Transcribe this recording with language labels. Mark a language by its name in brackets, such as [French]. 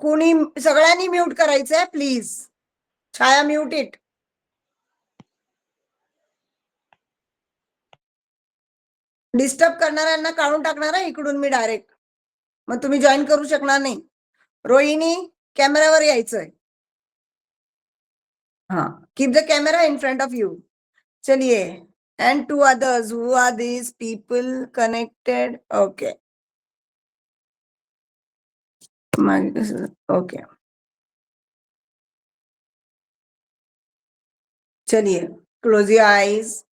[Marathi] कुणी सगळ्यांनी म्यूट करायचंय please. Chhaya [English] Mute it. [Marathi] Disturb करणाऱ्यांना काढून टाकणार आहे इकडून मी डायरेक्ट. मग तुम्ही जॉईन करू शकणार नाही. रोहिणी कॅमेरावर यायचंय. [English] हाँ keep the camera in front of you. [Hindi] चलिए [English] and two others. Who are these people connected? Okay. Okay. [Hindi] चलिए [English] close your eyes.